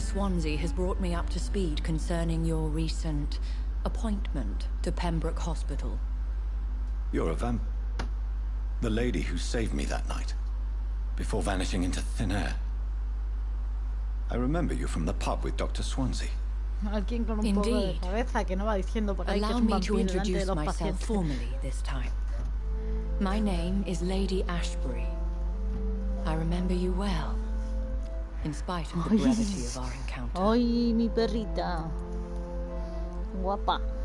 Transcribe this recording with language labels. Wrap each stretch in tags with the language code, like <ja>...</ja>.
<en>Swansea has brought me up to speed concerning your recent appointment to Pembroke Hospital. You're a the lady who saved me that night, before vanishing into thin air. I remember you from the pub with Dr. Swansea.</en> <es>Alguien con un poco de cabeza que no va diciendo por ahí que es un vampiro delante de los pacientes.</es> <en>Allow me to introduce myself formally this time. My name is Lady Ashbury. I remember you well, in spite of the brevity of our encounter.</en> <es>Ay, mi perrita. Guapa.</es>